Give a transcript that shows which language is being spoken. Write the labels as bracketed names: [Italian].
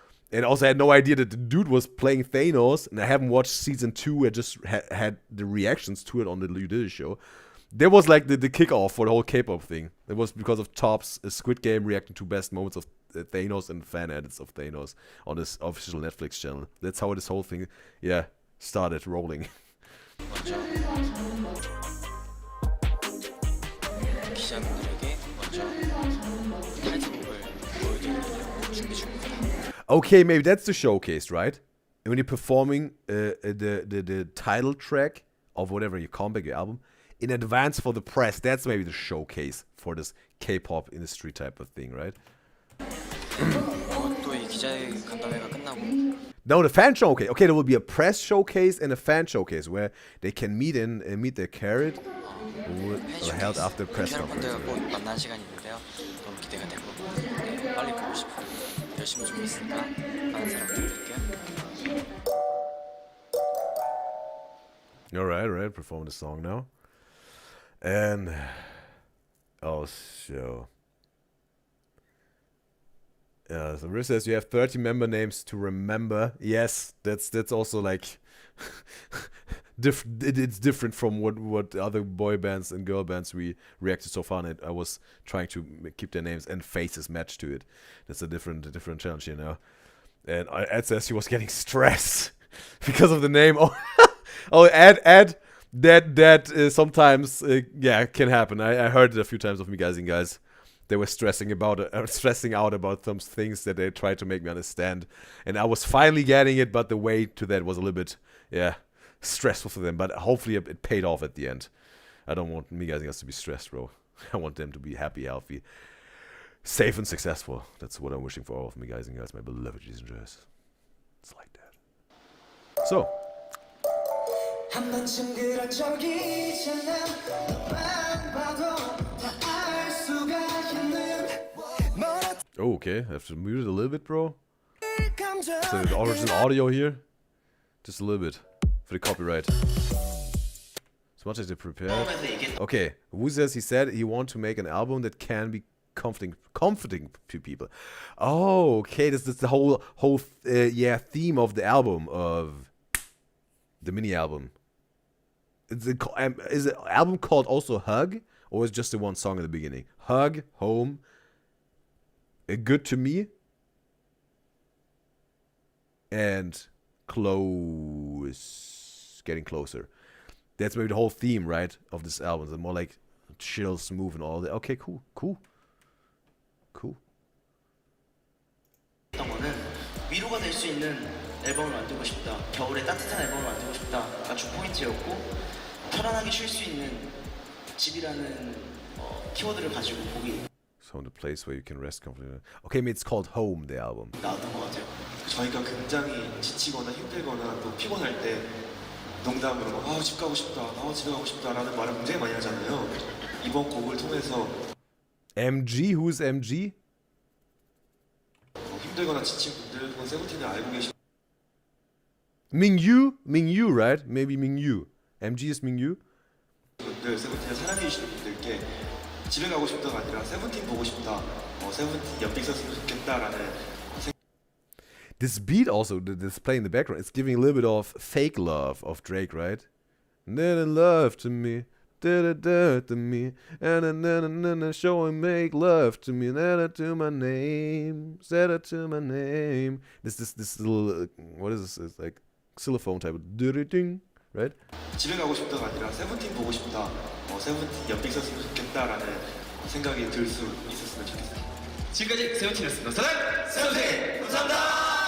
[English] And also I had no idea that the dude was playing Thanos. And I haven't watched season 2. I just had the reactions to it on the Udyzyz show. That was like the kickoff for the whole K-pop thing. It was because of Top's Squid Game reacting to best moments of Thanos and fan edits of Thanos on this official Netflix channel. That's how this whole thing, started rolling. [Korean] 기자분들에게 먼저 타이틀곡을 보여드리려고 준비 중입니다. [English] Okay, maybe that's the showcase, right? And when you're performing the title track of whatever your comeback, your album, in advance for the press, that's maybe the showcase for this K-pop industry type of thing, right? [Korean] 또 이 기자회 간담회가 끝나고 [English] No, the fan showcase. Okay, there will be a press showcase and a fan showcase where they can meet their carrot held after press conference. [Korean] 팬분들과 곧 만난 시간이 있는데요. 너무 기대가 되고 네, 빨리 보고 싶어요. 열심히 준비했으니까 많은 사랑 부탁드릴게요. [English] All right, perform the song now. And also, so Riz says you have 30 member names to remember. Yes, that's also like it's different from what other boy bands and girl bands we reacted so far. And I was trying to keep their names and faces matched to it. That's a different challenge, you know. And Ed says he was getting stressed because of the name. Oh, Ed. That sometimes can happen. I heard it a few times of me guys. They were stressing out about some things that they tried to make me understand, and I was finally getting it, but the way to that was a little bit stressful for them. But hopefully it paid off at the end. I don't want me guys to be stressed, bro. I want them to be happy, healthy, safe, and successful. That's what I'm wishing for all of me guys, my beloved Udyzyz and Joyce. It's like that. So. [Korean] 한 번쯤 그런 적이 있잖아 너만 봐도 다 알 수가 있는 [English] Oh, okay. I have to mute it a little bit, bro. So the original audio here. Just a little bit. For the copyright. As much as they prepared. Okay. Udyzyz, he said he wants to make an album that can be comforting to people. Oh, okay. This is the whole theme of the album, of the mini album. Is the album called also Hug, or is it just the one song at the beginning? Hug, Home, Good to Me, and Close, Getting Closer. That's maybe the whole theme, right, of this album. It's more like chill, smooth, and all that. Okay, cool. [Korean] 위로가 될 수 있는 앨범을 만들고 싶다. 겨울에 따뜻한 앨범을 만들고 싶다가 주 포인트였고 편안하게 쉴 수 있는 집이라는 키워드를 가지고 곡이 [English] So the place where you can rest comfortably. Okay, maybe it's called Home, the album. [Korean] 나왔던 것 같아요. 저희가 굉장히 지치거나 힘들거나 또 피곤할 때 농담으로 집 가고 싶다, 집에 가고 싶다라는 말을 굉장히 많이 하잖아요. 이번 곡을 통해서 [English] MG? Who's MG? [Korean] 힘들거나 지친 분들 혹은 세븐틴을 알고 계신 [English] Mingyu, right? Maybe Mingyu. MG is Mingyu. [Korean] 분들, 세븐틴을 사랑해 주시는 분들께 집에 가고 싶다가 아니라 세븐틴 보고 싶다, 세븐틴 옆에 있었으면 좋겠다라는. [English] This beat also, this play in the background, it's giving a little bit of fake love of Drake, right? Love to me, to me, and show and make love to me, to my name, set it to my name. This little, what is this? It's like xylophone type of ding, right? [Korean] 집에 가고 싶다가 아니라 세븐틴 보고 싶다, 세븐틴 옆에 있었으면 좋겠다라는 생각이 들 수 있었으면 좋겠어요. 지금까지 세븐틴이었습니다. 사랑 세븐틴 감사합니다.